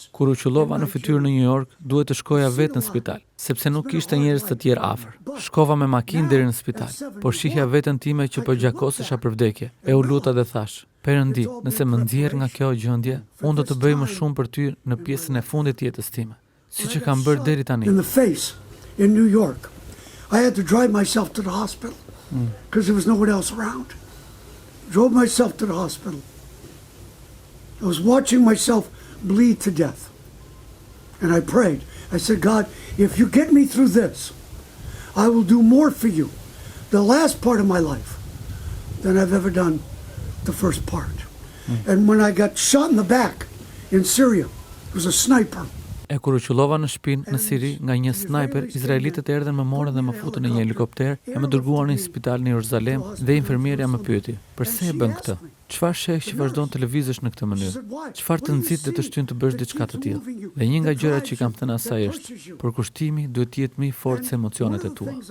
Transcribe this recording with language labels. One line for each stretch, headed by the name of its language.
Albanian: Kur u qellova në fytyrë në New York, duhet të shkoja vetë në spital, sepse nuk kishte njerëz të tjerë afër. Shkova me makinë deri në spital, por shihja veten time që po gjakosesha për vdekje. E u luta dhe thash: "Perëndi, nëse më nxjerr nga kjo gjendje, unë do të bëj më shumë për ty në pjesën e fundit të jetës time, siç e kam bërë deri tani."
English: In the face, in New York, I had to drive myself to the hospital because there was no one else around. Drove myself to the hospital. I was watching myself bleed to death. And I prayed. I said, "God, if you get me through this, I will do more for you the last part of my life than I've ever done the first part." And when I got shot in the back in Syria, it was a sniper.
Albanian: E kur u qullova në shtëpinë në Siri nga një snajper, izraelitët erdhën më morën dhe më futën në një helikopter e më dërguan në një spital në Jeruzalem dhe infermierja më pyeti: "Përse e bën këtë? Çfarë sheh që vazhdon të lëvizësh në këtë mënyrë? Çfarë të nxit dhe të shtyn të bësh diçka të tillë?" Dhe një nga gjërat që kam thënë asaj është: "Përkushtimi duhet të jetë më i fortë se emocionet e tua."